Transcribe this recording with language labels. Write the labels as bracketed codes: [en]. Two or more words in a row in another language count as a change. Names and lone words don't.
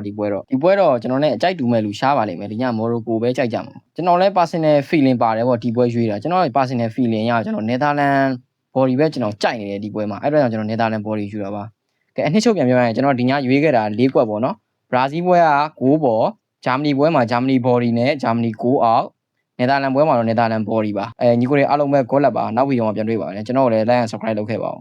[my] ဒီပွဲတော့ကျွန်တော်နဲ့အကြိုက်တူမဲ့လူရှားပါလိမ့်မယ်ဒီညမော်ရိုကိုပဲကြိုက်ကြမှာကျွန်တော်လည်း [en] personal feeling [my] ပါတယ်ပေါ့ဒီပွဲရွေးတာကျွန်တော် [en] personal feeling [my] ရကျွန်တော်နယ်သာလန် body ပဲကျွန်တော်ကြိုက်နေတယ်ဒီပွဲမှာအဲ့အတွက်ကြောင့်ကျွန်တော်နယ်သာလန် body ယူတာပါကဲအနှစ်ချုပ်ပြန်ပြောရရင်ကျွန်တော်ဒီညရွေးခဲ့တာ၄ကွက်ပေါ့နော်ဘရာဇီးပွဲက6ပေါ်ဂျာမနီပွဲမှာဂျာမနီ body နဲ့ဂျာမနီ6အောက်နယ်သာလန်ပွဲမှာတော့နယ်သာလန် body ပါညီကိုတွေအားလုံးပဲ goal လက်ပါနောက်ဗီဒီယိုမှာပြန်တွေ့ပါမယ်ကျွန်တော်လည်း [en] like and subscribe [my] လုပ်ခဲ့ပါဦး